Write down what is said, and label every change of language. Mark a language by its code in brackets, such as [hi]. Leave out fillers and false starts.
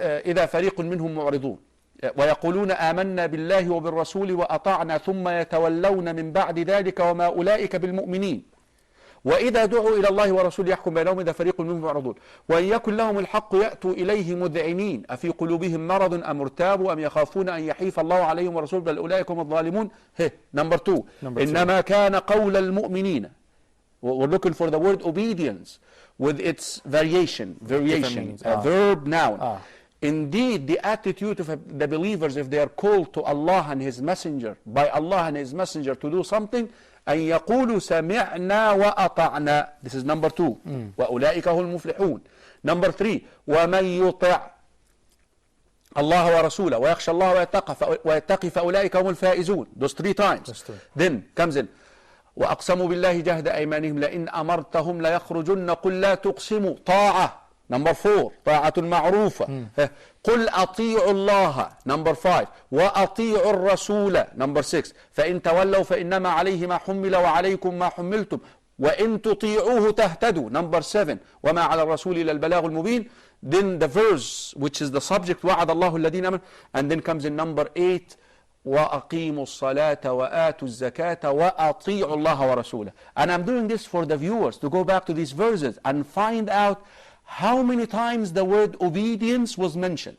[ar] إِذَا فَرِيقٌ مِّنْهُمْ مُعْرِضُونَ ويقولون آمنا بالله وبالرسول وأطعنا ثم يتولون من بعد ذلك وما أولئك بالمؤمنين وإذا دعوا إلى الله ورسوله يحكم بينهم إذا فريق منهم معرضون وإن يكن لهم الحق يأتوا إليه مذعنين أفي قلوبهم مرض أم ارتابوا أم يخافون أن يحيف الله عليهم ورسوله بل أولئك هم الظالمون. [en] Number two. [ar] إنما كان قول المؤمنين. [en] We're looking for the word obedience with its variation, a verb, noun. Indeed, the attitude of the believers, if they are called to Allah and His Messenger, by Allah and His Messenger to do something, [ar] أن يقولوا سمعنا وأطعنا. [en] This is number two. [ar] وأولئك هم المفلحون. [en] Number three. [ar] ومن يطع الله ورسوله ويخشى الله ويتقي فأولئك هم الفائزون. [en] Those three times. Then comes in [ar] وأقسموا بالله جهد أيمانهم لئن أمرتهم ليخرجن قل لا تقسموا. طاعة. [en] Number four, [ar] طاعة معروفة. قل أطيعوا الله. [en] Number five, [ar] وأطيعوا الرسول. [en] Number six, [ar] فإن تولوا فإنما عليه ما حمل وعليكم ما حملتم وإن تطيعوه تهتدوا. [en] Number seven, [ar] وما على الرسول إلا البلاغ المبين. [en] Then the verse which is the subject [ar] وعد الله الذين آمنوا, [en] and then comes in number 8, [ar] وأقيموا الصلاة وآتوا الزكاة وأطيعوا الله ورسوله. [en] And I'm doing this for the viewers to go back to these verses and find out how many times the word obedience was mentioned.